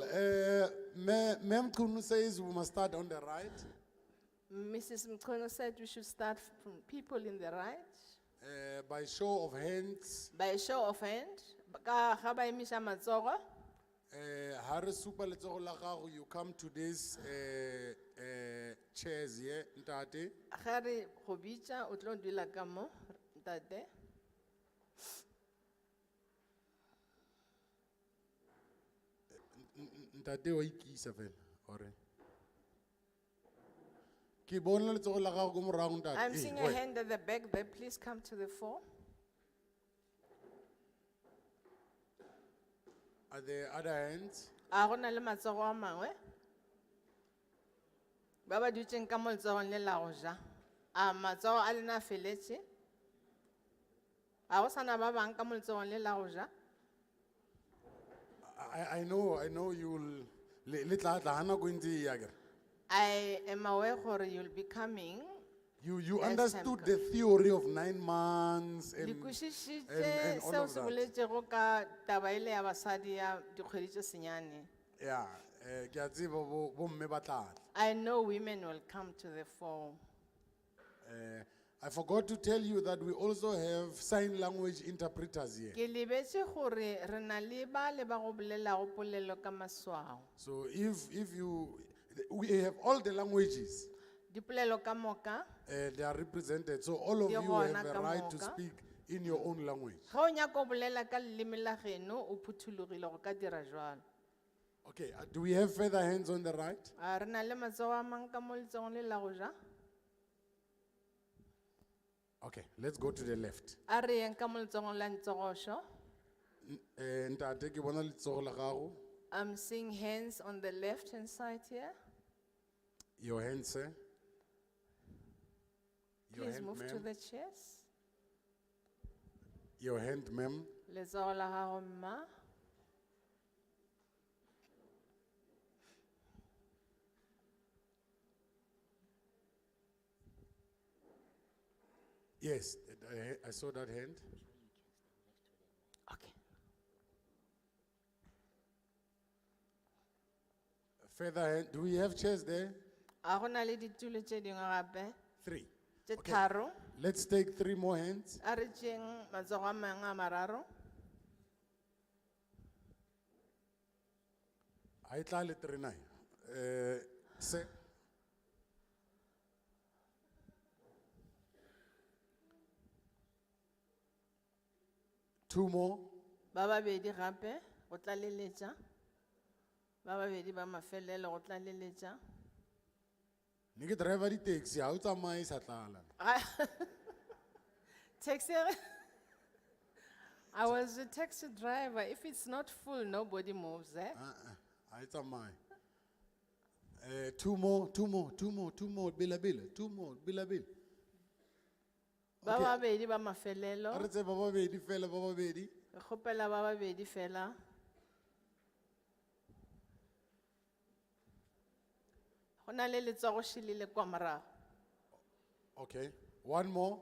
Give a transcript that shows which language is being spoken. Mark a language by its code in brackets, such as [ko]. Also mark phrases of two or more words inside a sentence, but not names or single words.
[en] Ma'am Kunu says we must start on the right. Mrs. Mkono said we should start from people in the right. By show of hands, By a show of hand, [nso] ka ga ba emisha matsogo, ha re supa letsogo la gago, [en] you come to these chairs here, ntate. [nso] ga re go bitša o tlo dula ka mo, ntate. Ntate wa ikisa fela, ore. Ke bona letsogo la gago ko morago, ntate. [en] I'm Eh, seeing a wait. hand at the back there. Please come to the fore. Are there other hands? [nso] A go na le matsogo a mangwe? Ba ba dutšeng ka mo letsogong le la go ja. A matsogo a lena a feletše? A go sana ba bang ka mo letsogong le la go ja? [en] I know you'll, [nso] le tla hana ko ntse e ya kere. [en] I am aware gore you'll be coming. You Yes, understood I'm the theory of 9 months [nso] Di [en] and [nso] kwešišitše [en] all [nso] seo [en] of [nso] se [en] that. [nso] boletšego ka taba ile ya basadi ya dikgwedi tše senyane. Yeah, ke a tseba bo mme ba tla tla. [en] I know women will come to the fore. I forgot to tell you that we also have sign language interpreters here. [nso] Ke lebetše gore re na le ba le ba go bolelago polelo ka maswao. [en] So if you, we have all the languages, [nso] Dipolelo ka moka, [en] they are represented. So all of [nso] Di [en] you [nso] gona [en] have a [nso] ka [en] right to [nso] moka. [en] speak in your own language. [nso] ga o nyaka go bolela ka leleme la geno o phuthulogile go ka dira jalo. [en] Okay, do we have further hands on the right? [nso] A re na le matsogo a mang ka mo letsogong le la go ja? [en] Okay, let's go to the left. [nso] A re yeng ka mo letsogong la ntsogošo. Ntate ke bona letsogo la gago. [en] I'm seeing hands on the left hand side here. Your hand, sir. Your Please hand, move to ma'am. the chairs. Your hand, ma'am. [nso] Letsogo la gago mma. [en] Yes, I saw that hand. Okay. Further hand, do we have chairs there? [nso] A gona le ditulo tše dingwe gape, 3. tše [en] Okay. [nso] tharo. [en] Let's take 3 more hands. [nso] A re tšeng matsogo a mangwe a mararo. I tla le 3 na. [en] Se. Two more. [nso] Ba babedi gape, go tlaleletša. Ba babedi ba mafelelo go tlaleletša. Nike driver di taxi, ha o tsamaye sa tlala. Taxi. [en] I was a taxi driver. If it's not full, nobody moves, eh? [nso] Ha e tsamaye. [en] 2 more, 2 more, 2 more, 2 more, bila, 2 more, bila. [nso] Ba babedi ba mafelelo. A re tse ba babedi fela, ba babedi. Re kgopela ba babedi fela. Go na le letsogo šilile kwa morago. [en] Okay, 1 more.